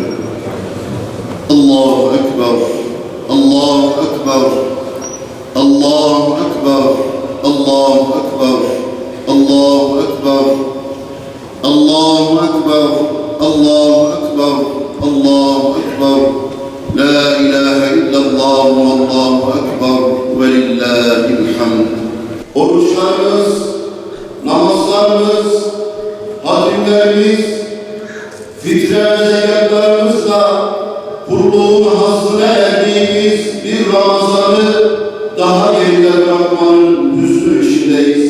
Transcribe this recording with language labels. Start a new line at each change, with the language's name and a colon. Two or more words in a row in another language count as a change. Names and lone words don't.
Arabic: الله أكبر الله أكبر الله أكبر الله أكبر الله أكبر الله أكبر الله أكبر الله أكبر لا إله إلا الله والله أكبر ولله الحمد.
Turkish: Oruçlarımız, namazlarımız, hatimlerimiz, fitre ve zekatlarımızla kulluğun hazzına erdiğimiz bir Ramazan'ı daha geride bırakmanın hüznü içindeyiz.